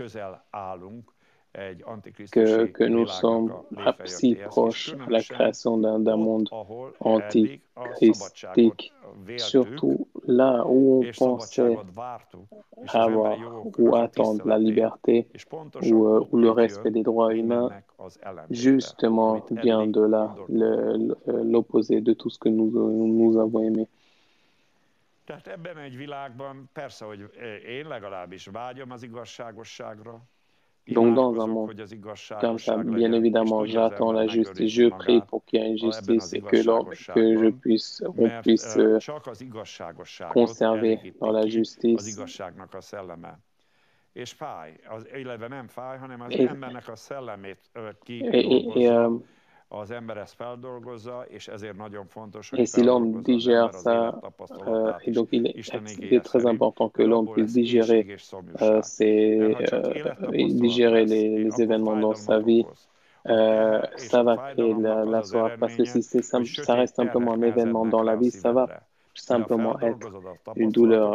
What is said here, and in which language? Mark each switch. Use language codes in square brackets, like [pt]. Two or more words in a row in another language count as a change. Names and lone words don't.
[fr] que nous sommes si proches à la création d'un monde antichristique, surtout là où on pensait avoir ou attendre la liberté ou le respect des droits humains, justement vient de là, l'opposé de tout ce que nous avons aimé. [hu] Tehát ebben egy világban persze, hogy én legalábbis vágyom az igazságosságra. [fr] Donc dans un monde comme ça, bien évidemment, j'attends la justice. Je prie pour qu'il y ait une justice et que on puisse conserver dans la justice. [hu] És fáj, illetve nem fáj, hanem az embernek a szellemét kidolgozza, az ember ezt feldolgozza, és ezért nagyon fontos, hogy feldolgozza az ember az élettapasztalatát is. [fr] Il est très important que l'homme puisse digérer les événements dans sa vie. Ça va créer la soif, parce que si ça reste simplement un événement dans la vie, ça va simplement être une douleur.